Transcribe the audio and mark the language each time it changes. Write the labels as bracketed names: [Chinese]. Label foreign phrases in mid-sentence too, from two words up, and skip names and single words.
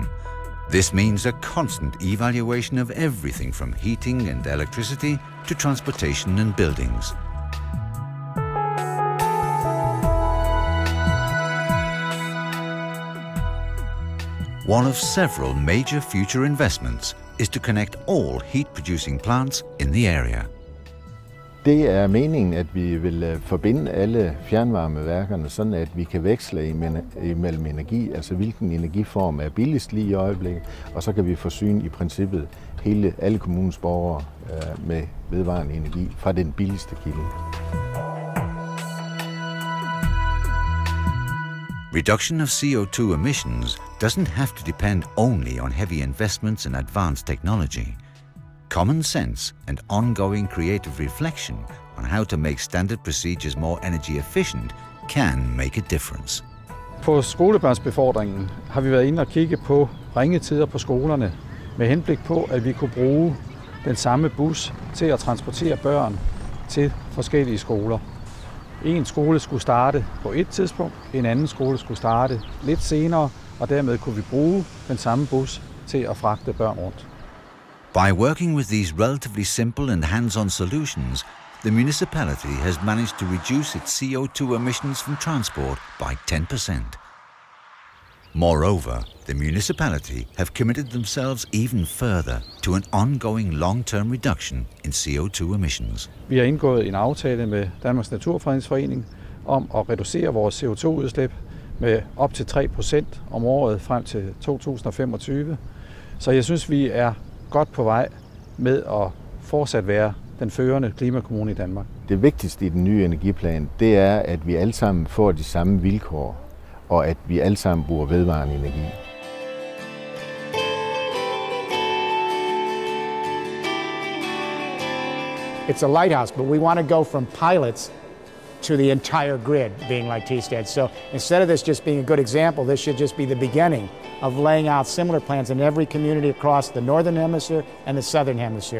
[English] This means a constant evaluation of everything from heating and electricity to transportation and buildings. One of several major future investments is to connect all heat-producing plants in the area. [Danish] Det er meningen, at vi vil forbinde alle fjernvarmeværkerne, sådan at vi kan veksle imellem energi, altså hvilken energiform er billigst lige i øjeblikket, og så kan vi forsyne i princippet alle kommunens borgere med vedvarende energi fra den billigste kilde. [English] Reduction of CO2 emissions doesn't have to depend only on heavy investments in advanced technology. Common sense and ongoing creative reflection on how to make standard procedures more energy efficient can make a difference. [Danish] På skolebørnsbefordringen har vi været inde og kigge på ringetider på skolerne med henblik på, at vi kunne bruge den samme bus til at transportere børn til forskellige skoler. En skole skulle starte på et tidspunkt, en anden skole skulle starte lidt senere, og dermed kunne vi bruge den samme bus til at fragte børn rundt. [English] By working with these relatively simple and hands-on solutions, the municipality has managed to reduce its CO2 emissions from transport by 10%. Moreover, the municipality have committed themselves even further to an ongoing long-term reduction in CO2 emissions. [Danish] Vi har indgået en aftale med Danmarks Naturfredningsforening om at reducere vores CO2-udslip med op til 3% om året frem til 2025. Så jeg synes, vi er godt på vej med at fortsat være den førende klimakommune i Danmark. Det vigtigste i den nye energiplan, det er, at vi alle sammen får de samme vilkår, og at vi alle sammen bruger vedvarende energi. [English] It's a lighthouse, but we want to go from pilots to the entire grid being like Thisted. So instead of this just being a good example, this should just be the beginning of laying out similar plans in every community across the Northern Hemisphere and the Southern Hemisphere.